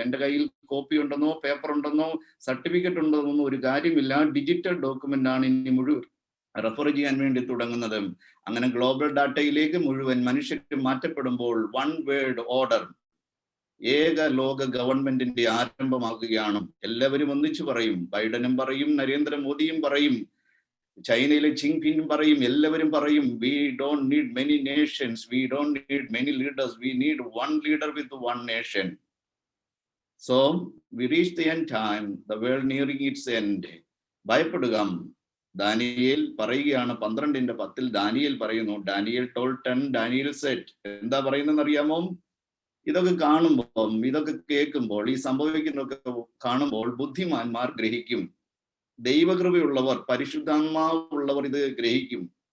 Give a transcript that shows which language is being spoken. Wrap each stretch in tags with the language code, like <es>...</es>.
<ml>എൻ്റെ കയ്യിൽ കോപ്പി ഉണ്ടെന്നോ പേപ്പർ ഉണ്ടെന്നോ സർട്ടിഫിക്കറ്റ് ഉണ്ടെന്നോ ഒരു കാര്യമില്ല. ഡിജിറ്റൽ ഡോക്യുമെന്റ് ആണ് ഇനി മുഴുവൻ റെഫർ ചെയ്യാൻ വേണ്ടി തുടങ്ങുന്നത്. അങ്ങനെ ഗ്ലോബൽ ഡാറ്റയിലേക്ക് മുഴുവൻ മനുഷ്യരും മാറ്റപ്പെടുമ്പോൾ വൺ വേൾഡ് ഓർഡർ, ഏക ലോക ഗവൺമെന്റിന്റെ ആരംഭമാകുകയാണ്. എല്ലാവരും ഒന്നിച്ചു പറയും. ബൈഡനും പറയും, നരേന്ദ്രമോദിയും പറയും, ചൈനയിലെ ജിൻപിങ് പറയും, എല്ലാവരും പറയും,</ml> <en>we don't need many nations, we don't need many leaders, we need one leader with one nation. So we reach the end time, the world nearing its end.</en> <ml>ഭയപ്പെടുക. Daniel പറയുകയാണ് 12:10 ദാനിയേൽ പറയുന്നു, Daniel told 10, Daniel said. എന്താ പറയുന്നതെന്ന് അറിയാമോ? ഇതൊക്കെ കാണുമ്പോൾ, ഇതൊക്കെ കേൾക്കുമ്പോൾ, ഈ സംഭവിക്കുന്നതൊക്കെ കാണുമ്പോൾ ബുദ്ധിമാന്മാർ ഗ്രഹിക്കും. ദൈവകൃപയുള്ളവർ, പരിശുദ്ധാത്മാവുള്ളവർ ഇത് ഗ്രഹിക്കും.</ml>